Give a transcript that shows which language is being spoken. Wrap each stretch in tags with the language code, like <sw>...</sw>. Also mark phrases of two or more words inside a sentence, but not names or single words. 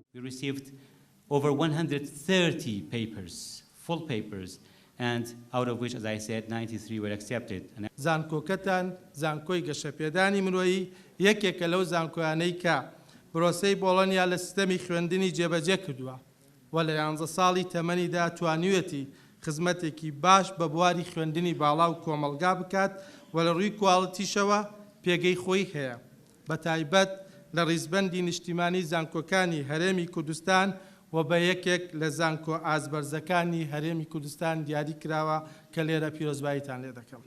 <en>received over 130 papers, full papers, and out of which, as I said, 93 were accepted.</en> <ckb>زانکۆکەتان زانکۆی گەشەپێدانی مرۆیی یەکێکە لەو زانکۆیانەی کە پرۆسەی بۆڵۆنیا لە سیستەمی خوێندنی جێبەجێ کردووە و لە 11 ساڵی تەمەنیدا توانیوێتی خزمەتێکی باش بە بواری خوێندنی باڵا و کۆمەلگا بکات و لە ڕووی کواڵتیشەوە پێگەی خۆی هەیە بە تایبەت لە ڕیزبەندی نیشتیمانی زانکۆکانی هەرێمی کوردستان و بە یەکێک لە زانکۆ ئازبەرزەکانی هەرێمی کوردستان دیاری کراوە کە لێرە پیرۆزباییتان لێ دەکەم.</ckb>